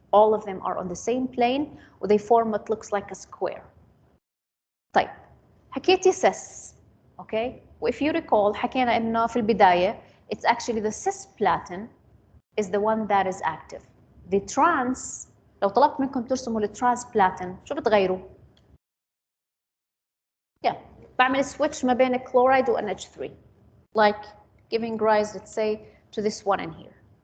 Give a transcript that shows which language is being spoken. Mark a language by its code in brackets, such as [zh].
[en] All of them are on the same plane و they form what looks like a square. [ar] طيب، حكيتي سس، okay? و if you recall حكينا انه في البداية [en] it's actually the cisplatin is the one that is active. The trans [ar] لو طلبت منكم ترسموا الترانسبلاتين شو بتغيروا؟ [en] Yeah, بعمل switch [ar] ما بين [en] chloride و NH3, like giving rise, let's say, to this one in here.